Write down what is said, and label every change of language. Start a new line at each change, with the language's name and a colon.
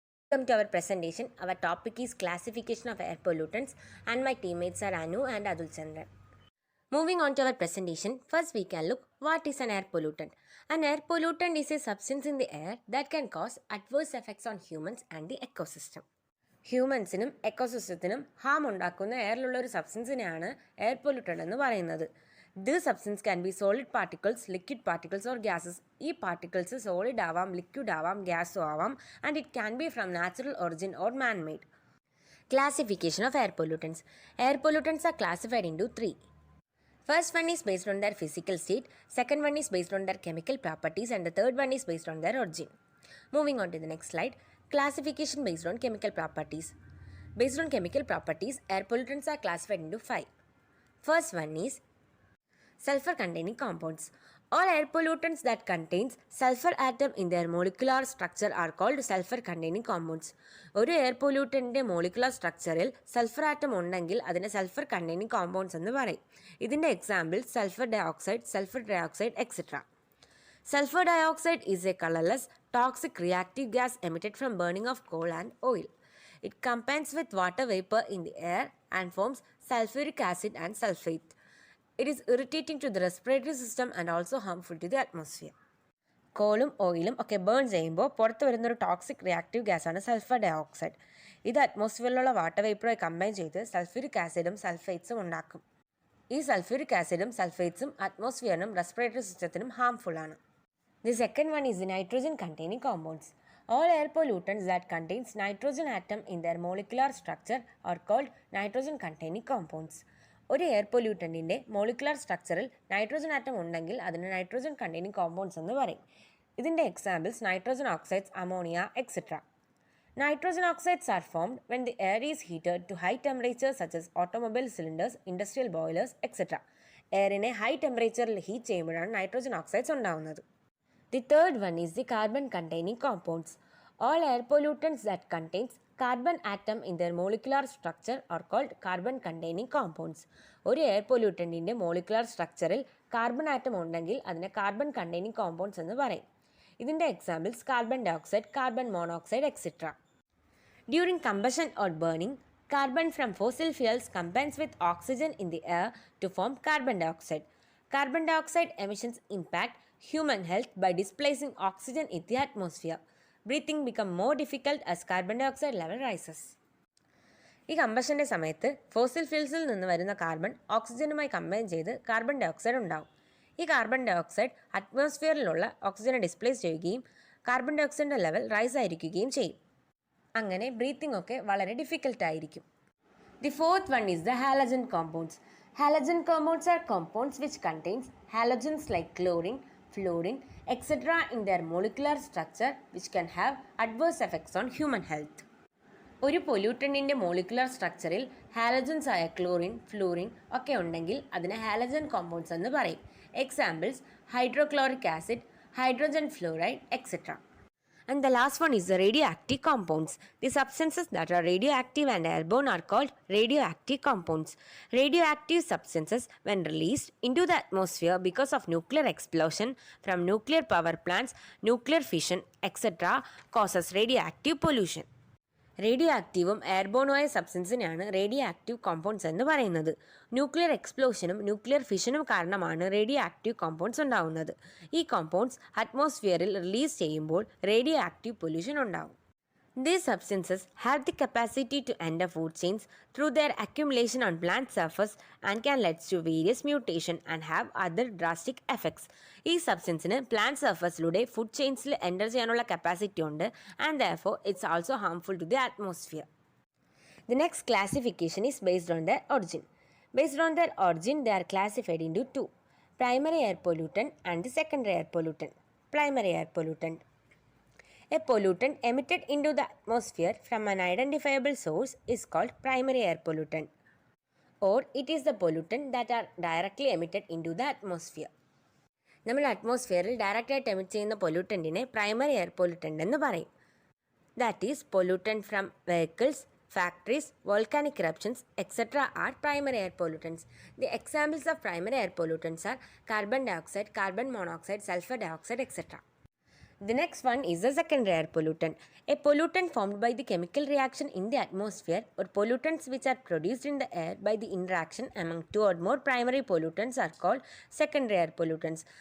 English: Welcome to our presentation. Our topic is classification of air pollutants and my teammates are Anu and Adul Chandran. Moving on to our presentation, first we can look what is an air pollutant. An air pollutant is a substance in the air that can cause adverse effects on humans and the ecosystem.
Malayalam: ഹ്യൂമൻസിനും എക്കോസിസ്റ്റത്തിനും Ham ഉണ്ടാക്കുന്ന എയറിലുള്ള ഒരു സബ്സ്റ്റൻസിനെയാണ് air pollutant എന്ന് പറയുന്നത്.
English: This substance can be solid particles, liquid particles or gases.
Malayalam: ഈ particles solid ആവാം, liquid ആവാം, ഗ്യാസും ആവാം,
English: And it can be from natural origin or man made. Classification of air pollutants. Air pollutants are classified into three. First one is based on their physical state, second one is based on their chemical properties, and the third one is based on their origin. Moving on to the next slide. Classification based on chemical properties. Based on chemical properties, air pollutants are classified into five. First one is sulfur containing compounds. All air pollutants that contains sulfur atom in their molecular structure are called sulfur containing compounds.
Malayalam: ഒരു air പൊല്യൂട്ടൻ്റെ molecular സ്ട്രക്ചറിൽ sulphur atom ഉണ്ടെങ്കിൽ അതിനെ sulphur containing compounds എന്ന് പറയും. ഇതിൻ്റെ example sulphur dioxide etcetera.
English: Sulfur dioxide is a colorless, toxic reactive gas emitted from burning of coal and oil. It combines with water vapor in the air and forms sulfuric acid and sulfate. It is irritating to the respiratory system and also harmful to the atmosphere.
Malayalam: കോളും ഓയിലും ഒക്കെ burn ചെയ്യുമ്പോൾ പുറത്ത് വരുന്നൊരു toxic reactive ഗ്യാസാണ് sulphur dioxide. ഇത് അറ്റ്മോസ്ഫിയറിലുള്ള water വേപ്പറുമായി combine ചെയ്ത് sulphuric ആസിഡും സൾഫേറ്റ്സും ഉണ്ടാക്കും. ഈ സൾഫ്യൂരിക് ആസിഡും സൾഫേറ്റ്സും അറ്റ്മോസ്ഫിയറിനും റെസ്പിറേറ്ററി സിസ്റ്റത്തിനും ഹാംഫുൾ ആണ്.
English: The second one is the nitrogen containing compounds. All air pollutants that contains nitrogen atom in their molecular structure are called nitrogen containing compounds.
Malayalam: ഒരു air പൊല്യൂട്ടൻറ്റിൻ്റെ molecular സ്ട്രക്ചറിൽ nitrogen atom ഉണ്ടെങ്കിൽ അതിന് nitrogen containing compounds എന്ന് പറയും. ഇതിൻ്റെ examples nitrogen oxides, ammonia etcetera.
English: Nitrogen oxides are formed when the air is heated to high temperatures such as automobile cylinders, industrial boilers etc.
Malayalam: എയറിനെ high ടെമ്പറേച്ചറിൽ heat ചെയ്യുമ്പോഴാണ് nitrogen oxides ഉണ്ടാകുന്നത്.
English: The third one is the carbon containing compounds. All air pollutants that contains carbon atom in their molecular structure are called carbon containing compounds.
Malayalam: ഒരു air പൊല്യൂട്ടൻറ്റിൻ്റെ molecular സ്ട്രക്ചറിൽ carbon atom ഉണ്ടെങ്കിൽ അതിനെ carbon containing compounds എന്ന് പറയും. ഇതിൻ്റെ examples carbon dioxide, carbon monoxide etcetera.
English: During combustion or burning, carbon from fossil fuels combines with oxygen in the air to form carbon dioxide. Carbon dioxide emissions impact human health by displacing oxygen in the atmosphere. Breathing becomes more difficult as carbon dioxide level rises.
Malayalam: ഈ കമ്പഷൻ്റെ സമയത്ത് fossil ഫ്യൂൽസിൽ നിന്ന് വരുന്ന carbon ഓക്സിജനുമായി combine ചെയ്ത് carbon dioxide ഉണ്ടാവും. ഈ carbon dioxide അറ്റ്മോസ്ഫിയറിലുള്ള ഓക്സിജനെ displace ചെയ്യുകയും carbon ഡയോക്സൈഡിൻ്റെ level rice ആയിരിക്കുകയും ചെയ്യും. അങ്ങനെ ബ്രീത്തിങ് ഒക്കെ വളരെ ഡിഫിക്കൽട്ടായിരിക്കും.
English: The fourth one is the halogen compounds. Halogen compounds are compounds which contains halogens like chlorine, fluorine, etc. in their molecular structure which can have adverse effects on human health.
Malayalam: ഒരു പൊല്യൂട്ടൻറ്റിൻ്റെ molecular സ്ട്രക്ചറിൽ halogens ആയ chlorine, fluorine ഒക്കെ ഉണ്ടെങ്കിൽ അതിനെ halogen compounds എന്ന് പറയും. Examples hydrochloric acid, hydrogen fluoride etcetera.
English: And the last one is the radioactive compounds. The substances that are radioactive and airborne are called radioactive compounds. Radioactive substances, when released into the atmosphere because of nuclear explosion from nuclear power plants, nuclear fission, etc., causes radioactive pollution.
Malayalam: Radio ആക്റ്റീവും എയർബോണുമായ സബ്സ്റ്റൻസിനെയാണ് radio active compounds എന്ന് പറയുന്നത്. Nuclear എക്സ്പ്ലോഷനും nuclear ഫിഷനും കാരണമാണ് radio active compounds ഉണ്ടാകുന്നത്. ഈ compounds അറ്റ്മോസ്ഫിയറിൽ release ചെയ്യുമ്പോൾ radio active pollution ഉണ്ടാകും.
English: These substances have the capacity to enter food chains through their accumulation on plant surface and can lead to various mutation and have other drastic effects.
Malayalam: ഈ സബ്സ്റ്റൻസിന് plant സർഫസിലൂടെ food ചെയിൻസിൽ enter ചെയ്യാനുള്ള capacity ഉണ്ട് and
English: therefore it's also harmful to the atmosphere. The next classification is based on their origin. Based on their origin, they are classified into two: primary air pollutant and the secondary air pollutant. Primary air pollutant. A pollutant emitted into the atmosphere from an identifiable source is called primary air pollutant, or it is the pollutant that are directly emitted into the atmosphere.
Malayalam: നമ്മൾ അറ്റ്മോസ്ഫിയറിൽ ഡയറക്റ്റായിട്ട് emit ചെയ്യുന്ന പൊല്യൂട്ടൻറ്റിനെ primary air pollutant എന്ന് പറയും.
English: That is pollutant from vehicles, factories, volcanic eruptions, etc. are primary air pollutants. The examples of primary air pollutants are carbon dioxide, carbon monoxide, sulfur dioxide, etc. The next one is the secondary air pollutant. A pollutant formed by the chemical reaction in the atmosphere or pollutants which are produced in the air by the interaction among two or more primary pollutants are called secondary air pollutants.